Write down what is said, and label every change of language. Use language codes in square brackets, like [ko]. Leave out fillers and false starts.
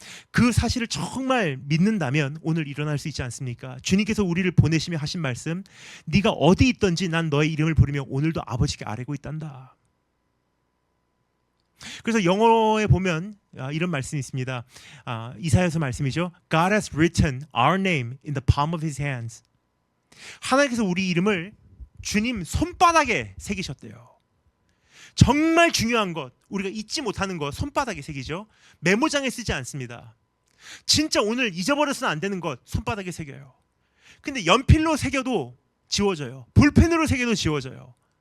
[ko] 그 사실을 정말 믿는다면 오늘 일어날 수 있지 않습니까? 주님께서 우리를 보내시며 하신 말씀, 네가 어디 있든지 난 너의 이름을 부르며 오늘도 아버지께 아뢰고 있단다. 그래서 영어에 보면 이런 말씀이 있습니다. 이사야서 말씀이죠. [en] God has written our name in the palm of his hands. [ko] 하나님께서 우리 이름을 주님 손바닥에 새기셨대요. 정말 중요한 것, 우리가 잊지 못하는 것 손바닥에 새기죠. 메모장에 쓰지 않습니다. 진짜 오늘 잊어버려서는 안 되는 것 손바닥에 새겨요. 근데 연필로 새겨도 지워져요. 볼펜으로 새겨도 지워져요.